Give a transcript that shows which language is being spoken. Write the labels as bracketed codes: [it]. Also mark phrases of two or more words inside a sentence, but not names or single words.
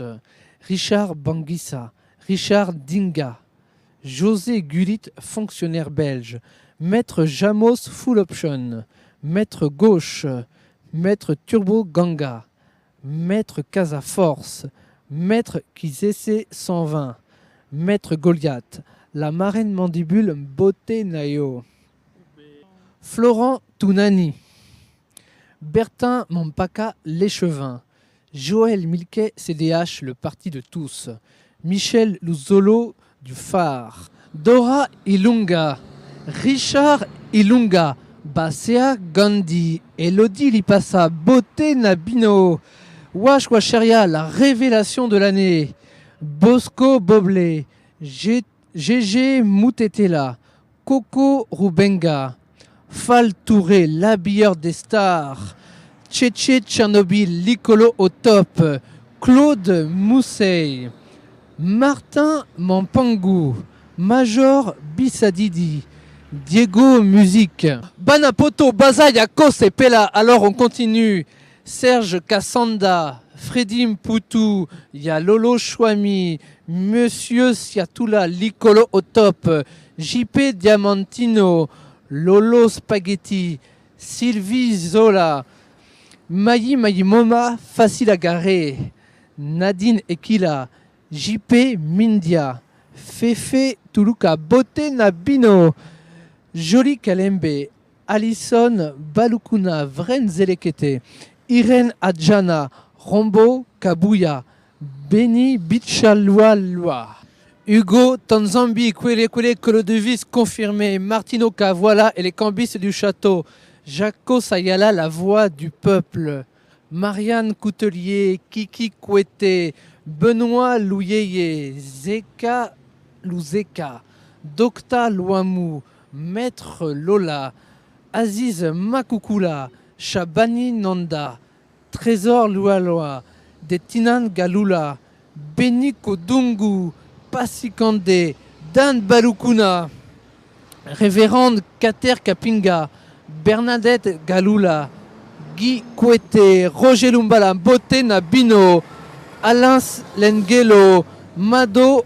[fr] Richard Banguissa, Richard Dinga, José Gulit, fonctionnaire belge, Maître Jamos Full Option, Maître Gauche, Maître Turbo Ganga, Maître Casa Force, Maître Kizese 120, Maître Goliath, la marraine mandibule Beauté Nayo, Florent Tounani, Bertin Mompaka L'échevin, Joël Milquet CDH, le parti de tous, Michel Luzolo du Phare, Dora Ilunga, Richard Ilunga, Basea Gandhi, Elodie Lipassa, Beauté Nabino, Wash Washeria, la révélation de l'année, Bosco Boblé, GG Moutetela, Coco Rubenga, Fall Touré, l'habilleur des stars, Tchétché Tchernobyl, Licolo au top, Claude Mousseil, Martin Mampangou, Major Bissadidi, Diego Musique, Banapoto, Bazaya, Kose, Pela. Alors on continue. Serge Kassanda, Freddy Mpoutou, il y a Lolo Chouami, Monsieur Siatoula, Licolo au top, JP Diamantino, Lolo Spaghetti, Sylvie Zola, Maï Moma, Facile à garer, Nadine Ekila, JP Mindia, Fefe Tuluka, Bote Nabino, Jolie Kalembe, Alison Balukuna, Vren Zelekete, Irène Adjana, Rombo Kabuya, Benny Bichaloualoua, Hugo Tanzambi, Kwele Colodevis confirmé, Martino Kavoila et les cambistes du château, Jaco Sayala, la voix du peuple, Marianne Coutelier, Kiki Kouete, Benoît Louyeye, Zeka Louzeka, Docta Louamou, Maître Lola, Aziz Makoukoula, Shabani Nanda, Trésor Loualoa, Detinan Galula, Beni Kodungu, Passikande, Dan Balukuna, Révérende Kater Kapinga, Bernadette Galula, Guy Kouete, Roger Lumbala, Bote Nabino, Alain Lengelo, Mado